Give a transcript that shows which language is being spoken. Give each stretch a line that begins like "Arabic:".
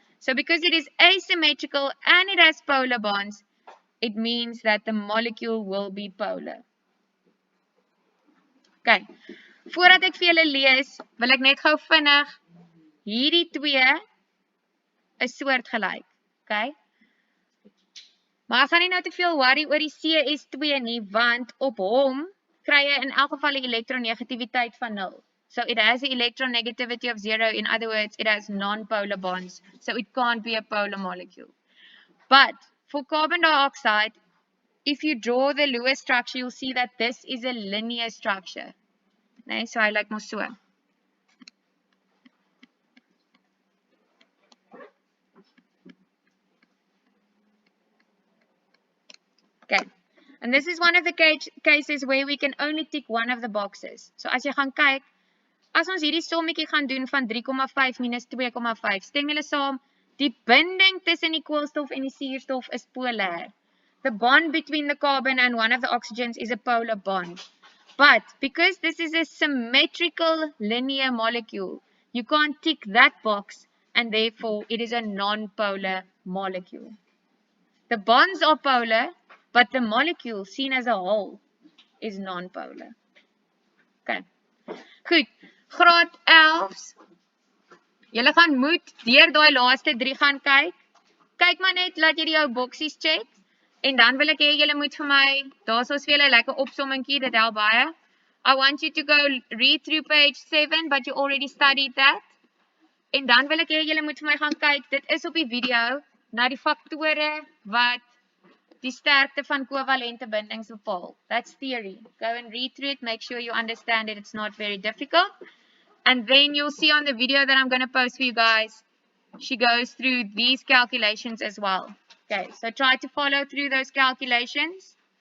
English: So because it is asymmetrical and it has polar bonds, it means that the molecule will be polar.
Afrikaans: Okay, voordat ek vir julle lees, wil ek net gou vinnig hierdie twee 'n soort gelyk. Okay? Maar ek gaan nie nou te veel worry oor die CS2 nie, want op hom kry jy in elk geval die elektronegativiteit van 0.
English: So it has an electronegativity of 0. In other words, it has non-polar bonds. So it can't be a polar molecule. But for carbon dioxide, if you draw the Lewis structure, you'll see that this is a linear structure.
Afrikaans: Nee, so hy lyk mos so.
English: Okay. And this is one of the cases where we can only tick one of the boxes.
Afrikaans: So as jy gaan kyk, as ons hierdie sommetjie gaan doen van 3,5 minus 2,5, stem julle saam, die binding tussen die koolstof en die suurstof is polar.
English: The bond between the carbon and one of the oxygens is a polar bond. But because this is a symmetrical linear molecule, you can't tick that box and therefore it is a non-polar molecule. The bonds are polar, but the molecule seen as a whole is non-polar.
Afrikaans: Okay. Goed. Graad 11's. Julle gaan moet deur daai laaste 3 gaan kyk Kyk maar net laat jy die jou boksies check. En dan wil ek hê julle moet vir my, daar's ons vir julle lekker opsommingkie, dit help baie.
English: I want you to go read through page 7, but you already studied that.
Afrikaans: En dan wil ek hê julle moet vir my gaan kyk, dit is op die video, na die faktore wat die sterkte van kovalente bindings bepaal.
English: That's theory. Go and read through it, make sure you understand it, it's not very difficult. And then you'll see on the video that I'm going to post for you guys, she goes through these calculations as well. Okay, so try to follow through those calculations.